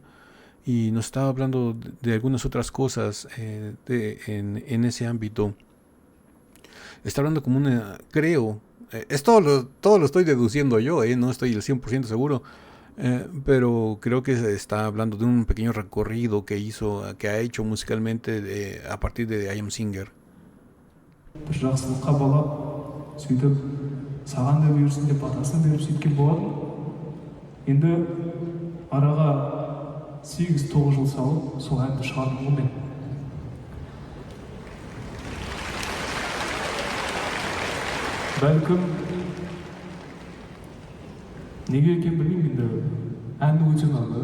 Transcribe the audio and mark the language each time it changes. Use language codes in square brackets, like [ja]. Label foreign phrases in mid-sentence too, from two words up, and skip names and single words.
[es] Y nos estaba hablando de algunas otras cosas en ese ámbito. Está hablando como una, creo, todo lo estoy deduciendo yo, no estoy el 100% seguro, pero creo que se está hablando de un pequeño recorrido que ha hecho musicalmente a partir de I Am Singer. [kk] Жақсылыққа балап, сөйтіп, саған да бұйырсын деп батасын беріп сөйткен болатын. Енді араға 8-9 жыл салып, сол әнді шығардым ғой мен. Бәлкім неге екен білмеймін, енді әнді өте ұнады.